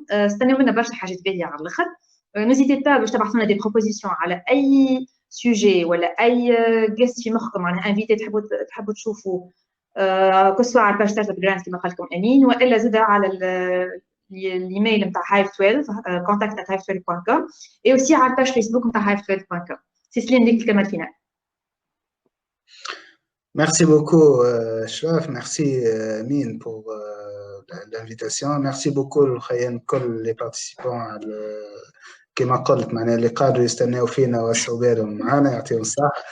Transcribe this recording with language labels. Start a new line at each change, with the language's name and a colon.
Arabic: استناو منا برشا حاجات باهيه على الاخر. نزيدي با باش تبعثوا لنا دي بروبوزيسيون على اي سوجي ولا اي جيست في مخكم معناها انفيتي تحبوا تشوفوا كسوا على الباج ستارت اب جراند كما قال لكم امين والا زاد على الايميل نتاع hive 12 contact@hive12.com
French: et aussi
Arabic: على الباج فيسبوك نتاع hive12.com. سي سليم ليك الكلمه الفينال.
French: Merci beaucoup, Shraf. Merci, Mine, pour l'invitation. Merci beaucoup, les participants.
Arabic: كما قلت معناها اللي قادروا يستناو فينا واسعوا بالهم معنا يعطيهم الصحة.